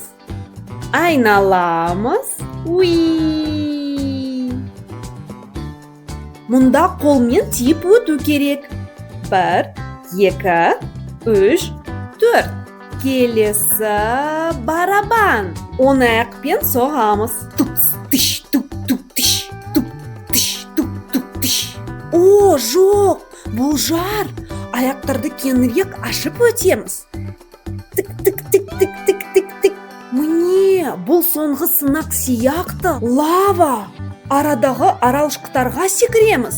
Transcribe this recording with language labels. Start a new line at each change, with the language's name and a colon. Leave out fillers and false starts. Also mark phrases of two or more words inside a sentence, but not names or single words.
Kazakh: Айналамыз. Уи. Мұнда қолмен тиіп өту керек. 1, 2, 3, 4. Келесі барабан. Оны аяқпен соғамыз. Туп-тыш, туп-туп-тыш, туп-тыш, туп-туп-тыш. О, жоқ, бұл жар. Аяқтарды кеңірек ашып өтеміз. Тік-тік-тік-тік-тік-тік-тік. Міне, бұл соңғы сынақ сияқты. Лава. Арадағы аралшықтарға секіреміз.